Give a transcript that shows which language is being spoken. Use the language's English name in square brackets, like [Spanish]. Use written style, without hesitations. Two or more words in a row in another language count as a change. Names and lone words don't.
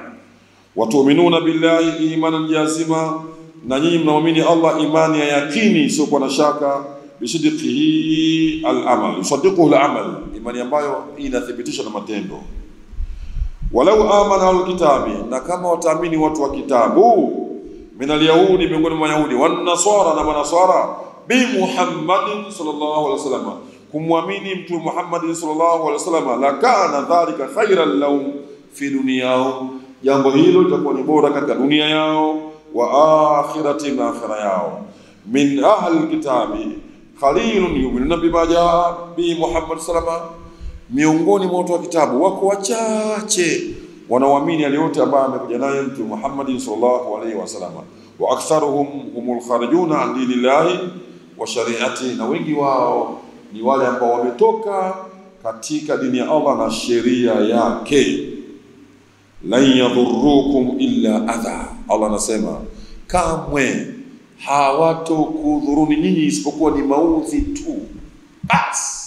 [Arabic] وتؤمنون بالله إيمانا جازما, [Swahili] na nyinyi mnaamini Allah imani ya yakini sio kwa na shaka. [Arabic] بصدقه العمل، يصدقه العمل, [Swahili] imani ambayo inathibitisha na matendo. [Arabic] ولو آمن الكتاب, [Swahili] na kama wataamini watu wa kitabu, [Arabic] من اليهود, [Swahili] miongoni mwa Yahudi, [Arabic] والنصارى, [Swahili] na manasara, [Arabic] بمحمد صلى الله عليه وسلم, [Swahili] kumwamini mtume Muhammad [Arabic] صلى الله عليه وسلم, لكان ذلك خيرا لهم في دنياهم, [Swahili] jambo hilo litakuwa ni bora katika dunia yao, [Arabic] والآخرة, [Swahili] na akhira yao. [Arabic] من أهل الكتاب قليل يؤمنون بما جاء بمحمد صلى الله, [Swahili] miongoni mwa watu wa kitabu wako wachache wanaoamini yale yote ambayo amekuja naye mtume Muhammad [Arabic] صلى الله عليه وسلم. وأكثرهم هم الخارجون عن دين الله وشريعته, [Swahili] na wengi wao ni wale ambao wametoka katika dini ya Allah na sheria yake. [Arabic] لن يضروكم إلا أذى, [Swahili] Allah anasema kamwe hawatokudhuruni nyinyi isipokuwa ni maudhi tu basi.